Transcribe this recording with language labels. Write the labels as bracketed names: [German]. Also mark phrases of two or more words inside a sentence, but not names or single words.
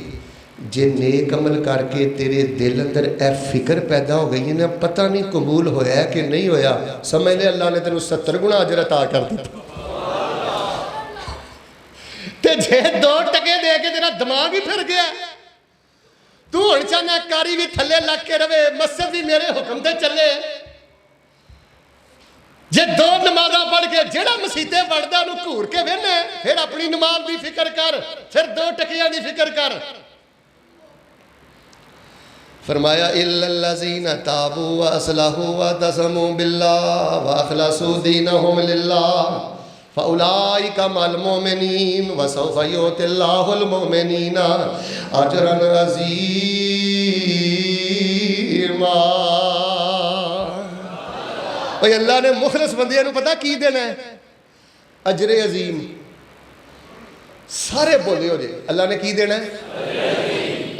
[Punjabi] جے نیک عمل کر کے تیرے دل اندر اے فکر پیدا ہو گئی ہے نا، پتہ نہیں قبول ہویا ہے کہ نہیں ہویا، سمجھ لے اللہ نے تینوں 70 گنا اجر عطا کر دیتا۔ تے جے 2 ٹکے دے کے تیرا دماغ ہی پھر گیا، تو ہن چاہنا کاری بھی تھلے لگ کے رہے، مسجد بھی میرے حکم تے چلے، جے 2 نمازاں پڑھ کے جیڑا مسیتے پڑھدا نو گھور کے وینا، پھر اپنی نماز دی فکر کر، پھر 2 ٹکیاں دی فکر کر۔ [Arabic] فرمایا الا الذین تابوا واصلحوا واعتصموا باللہ واخلصوا دینہم للہ فاولئک مع المؤمنین وسوف یؤتی اللہ المؤمنین اجرا عظیما۔ [Punjabi] بھئی اللہ نے مخلص بندیاں نو پتہ کی دینا ہے؟ اجر عظیم۔ سارے بولے ہو جے اللہ نے کی دینا ہے؟